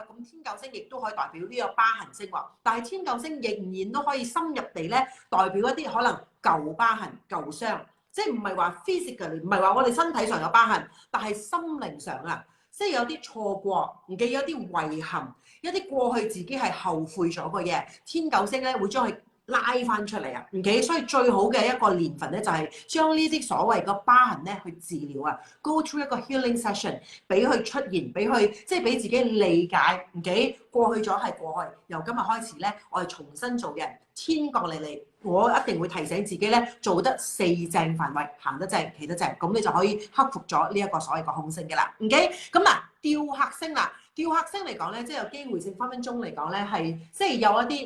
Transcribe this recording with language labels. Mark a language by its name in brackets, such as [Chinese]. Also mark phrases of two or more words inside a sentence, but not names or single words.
[Cantonese] 咁天狗星亦都可以代表呢個疤痕星喎，但係天狗星仍然都可以深入地咧代表一啲可能舊疤痕、舊傷，即係唔係話 physically， 唔係話我哋身體上有疤痕，但係心靈上啊，即係有啲錯過，唔記得有啲遺憾，一啲過去自己係後悔咗嘅嘢，天狗星咧會將佢拉翻出嚟啊，OK，所以最好嘅一個年份咧，就係將呢啲所謂嘅疤痕咧去治療啊 ， [English] go through [Cantonese] 一個 [English] healing session， [Cantonese] 俾佢出現，俾佢即係俾自己理解，OK，過去咗係過去，由今日開始咧，我哋重新做人，天國嚟嚟，我一定會提醒自己咧，做得四正範圍，行得正，企得正，咁你就可以克服咗呢一個所謂嘅空性嘅啦，OK，咁嗱，吊客星啦，吊客星嚟講咧，即係有機會性分分鐘嚟講咧，係即係有一啲。